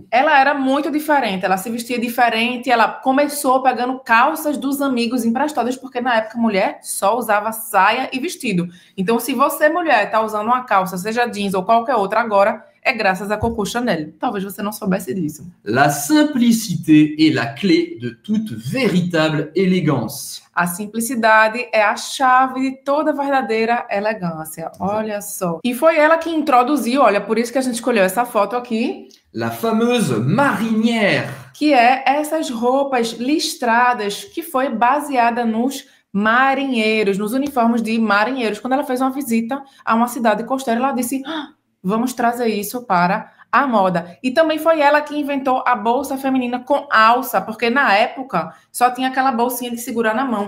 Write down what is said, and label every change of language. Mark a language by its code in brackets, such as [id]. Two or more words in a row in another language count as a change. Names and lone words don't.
[pt] Ela era muito diferente, ela se vestia diferente, ela começou pegando calças dos amigos emprestadas, porque na época a mulher só usava saia e vestido. Então, se você, mulher, está usando uma calça, seja jeans ou qualquer outra agora, é graças a Coco Chanel. Talvez você não soubesse disso. [fr] La simplicité est la clé de toute véritable élégance. [pt] A simplicidade é a chave de toda verdadeira elegância. Olha só. E foi ela que introduziu, olha, por isso que a gente escolheu essa foto aqui. [fr] La fameuse marinière. [pt] Que é essas roupas listradas, que foi baseada nos marinheiros, nos uniformes de marinheiros. Quando ela fez uma visita a uma cidade costeira, ela disse: vamos trazer isso para a moda. E também foi ela que inventou a bolsa feminina com alça, porque na época só tinha aquela bolsinha de segurar na mão.